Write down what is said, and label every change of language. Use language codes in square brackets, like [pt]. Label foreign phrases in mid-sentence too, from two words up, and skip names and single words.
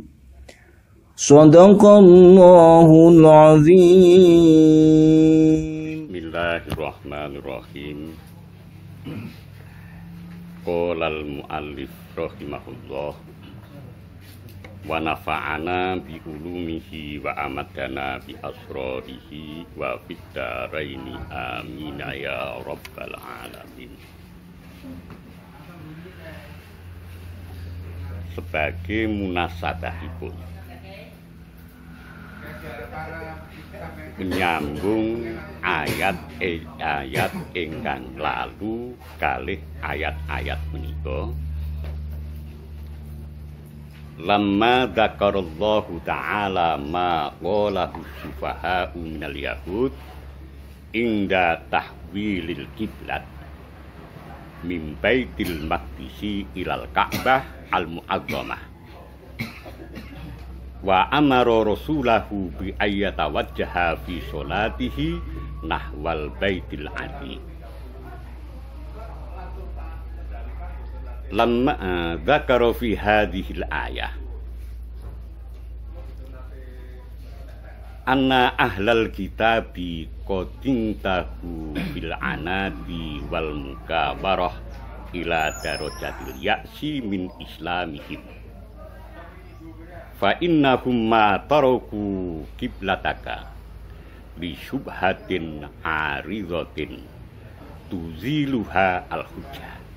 [ar] صدق الله العظيم. بسم الله الرحمن الرحيم. قال المؤلف رحمه الله ونفعنا بعلومه وأمدنا بأسراره وفي الدارين آمين يا رب العالمين. [jv] sebagai munasabahipun menyambung ayat ingkang lalu kalih ayat-ayat menika. [ar] لما ذكر الله تعالى ما قاله السفهاء من اليهود عند تحويل القبلة من بيت المقدس إلى الكعبة المعظمة وأمر رسوله بأن يتوجه في صلاته نحو البيت العتيق. لما ذكر في هذه الآية أن أهل الكتاب قد انتهوا بالعناد والمكابرة إلى درجة اليأس من إسلامهم فإنهم ما تركوا قبلتك لشبهة عارضة تزيلها الحجة.